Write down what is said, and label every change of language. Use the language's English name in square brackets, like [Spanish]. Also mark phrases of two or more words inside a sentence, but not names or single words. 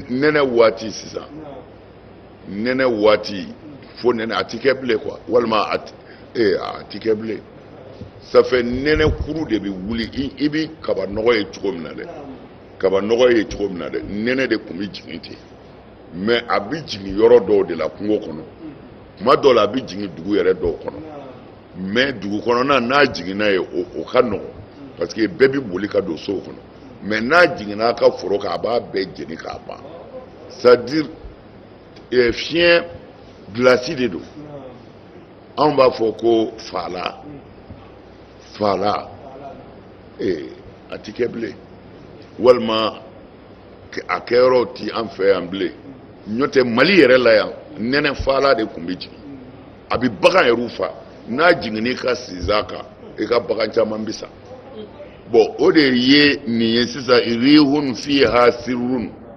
[Bambara] nɛnɛ waati sisan nɛnɛ waati fo nɛnɛ a ti kɛ bilen quoi walima a ti kɛ bilen [French] ça fait [Bambara] nɛnɛ kuru de bɛ wuli i bi kaba nɔgɔ ye cogo min na dɛ kaba nɔgɔ ye cogo min na dɛ nɛnɛ de tun bɛ jigin ten mais a bɛ jigin yɔrɔ dɔw de la kungo kɔnɔ tuma dɔw la a bɛ jigin dugu yɛrɛ dɔw kɔnɔ mais dugu kɔnɔna n'a jiginna ye o ka nɔgɔn parce que bɛɛ bɛ boli ka don sow kɔnɔ mais n'a jiginna a ka foro kan a b'a bɛɛ jeni k'a ban [French] c'est à dire [Bambara] fiɲɛ gilasi de don anw b'a fɔ ko faala a ti kɛ bilen walima a kɛyɔrɔw ti an fɛ yan bilen n'o tɛ mali yɛrɛ la yan nɛnɛ faala de tun bɛ jigin a bɛ bagan yɛrɛ fa n'a jiginn'i ka sinzan kan i ka bagan caman bɛ sa bon o de ye nin ye sisan [Arabic] ريح فيها صر